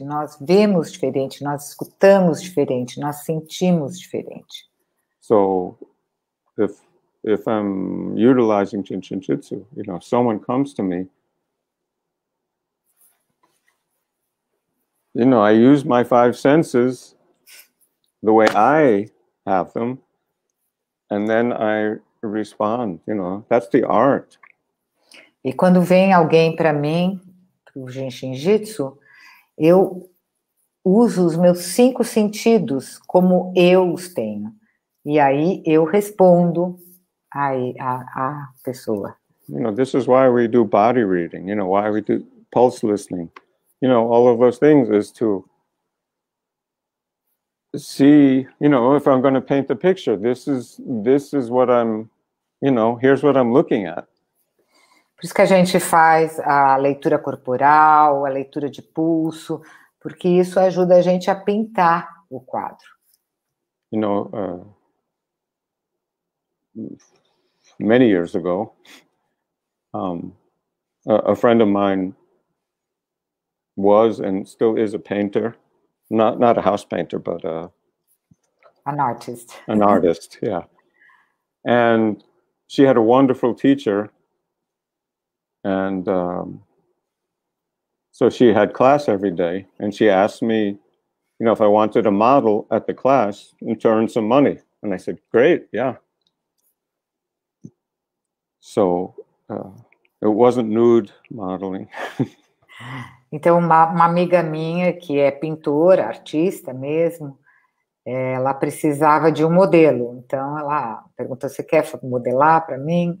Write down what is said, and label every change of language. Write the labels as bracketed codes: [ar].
[pt] Nós vemos diferente, nós escutamos diferente, nós sentimos diferente. [en] So, if I'm utilizing Shinjitsu, you know, someone comes to me, you know, I use my 5 senses the way I have them, and then I respond, you know, that's the art. [pt] E quando vem alguém para mim, para o Shinjitsu, eu uso os meus 5 sentidos como eu os tenho. E aí eu respondo a pessoa. [en] You know, this is why we do body reading, you know, why we do pulse listening. You know, all of those things is to see, you know, if I'm going to paint the picture, this is what I'm, you know, here's what I'm looking at. [pt] Por isso que a gente faz a leitura corporal, a leitura de pulso, porque isso ajuda a gente a pintar o quadro. [en] You know, many years ago, a friend of mine was and still is a painter, not a house painter, but an artist. An artist, yeah. And she had a wonderful teacher. And so she had class every day, and she asked me, you know, if I wanted a model at the class and to earn some money. And I said, great, yeah. So it wasn't nude modeling. [pt] Então, uma amiga minha, que é pintora, artista mesmo, ela precisava de um modelo. Então, ela perguntou, você quer modelar para mim?